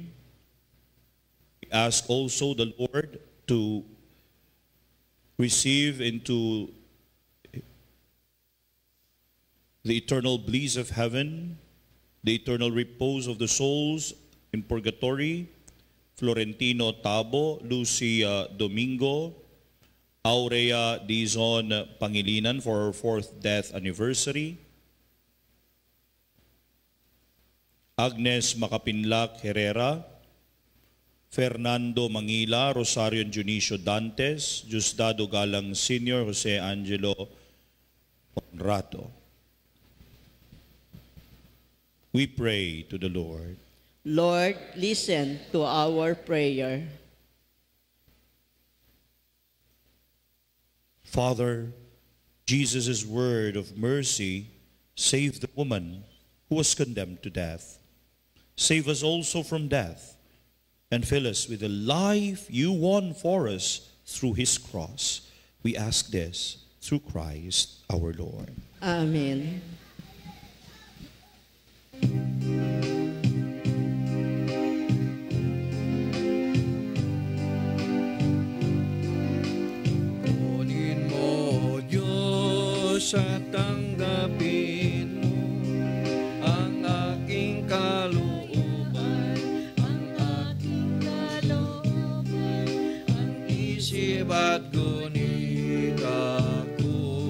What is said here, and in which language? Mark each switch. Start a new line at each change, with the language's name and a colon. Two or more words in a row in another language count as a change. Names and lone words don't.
English: We ask also the Lord to receive into the eternal bliss of heaven, the eternal repose of the souls in purgatory, Florentino Tabo, Lucia Domingo, Aurea Dizon Pangilinan for her 4th death anniversary, Agnes Macapinlac Herrera, Fernando Mangila, Rosario Dionisio Dantes, Diosdado Galang Sr., Jose Angelo Conrado. We pray to the Lord. Lord, listen to our prayer. Father, Jesus' word of mercy saved the woman who was condemned to death. Save us also from death and fill us with the life you won for us through his cross. We ask this through Christ our Lord. Amen.
Filipino: Kunin mo, Diyos, at tanggapin mo ang aking kalooban, ang isip at gunit ako.